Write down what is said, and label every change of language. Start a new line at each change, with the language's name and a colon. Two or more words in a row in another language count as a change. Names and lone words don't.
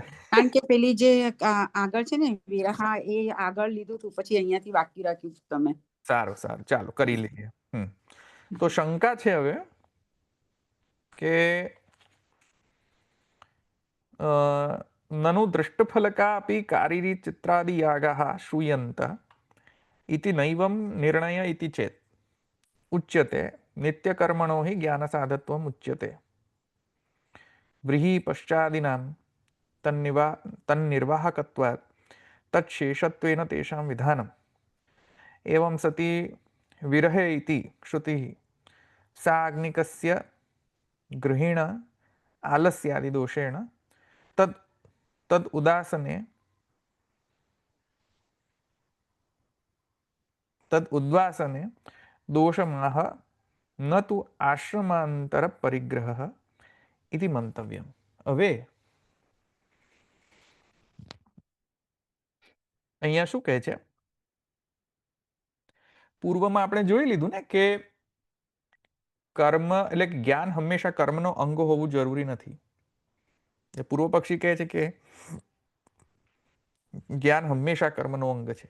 Gujarati: કારણ કે પેલી જે આગળ છે ને વિરહા એ આગળ લીધું હતું પછી અહીંયાથી બાકી રાખ્યું તમે. સારું ચાલો કરી લઈએ. તો શંકા છે હવે કે
Sanskrit: નनु દૃષ્ટફલકા અપી કારીરી ચિત્રાદિ યાગાઃ શ્રૂયંત इति नैवं निर्णय इति चेत् उच्यते नित्यकर्मणो हि ज्ञानसाधत्वम् उच्यते व्रीहि पश्चादिनां तन्निर्वाहकत्वात् तच्छेषत्वेन तेषां विधानम् एवं सति विरहे इति श्रुतिः साग्निकस्य गृहिण आलस्यादिदोषेण तद् उदासने तद उद्वासने दोषमाह न तु आश्रमांतर परिग्रह इति मंतव्यम.
Gujarati: હવે અહીંયા શું કહે છે? પૂર્વમાં આપણે જોઈ લીધું ને કે કર્મ એટલે જ્ઞાન હંમેશા કર્મનો અંગ હોવું જરૂરી નથી. પૂર્વ પક્ષી કહે છે કે જ્ઞાન હંમેશા કર્મનો અંગ છે.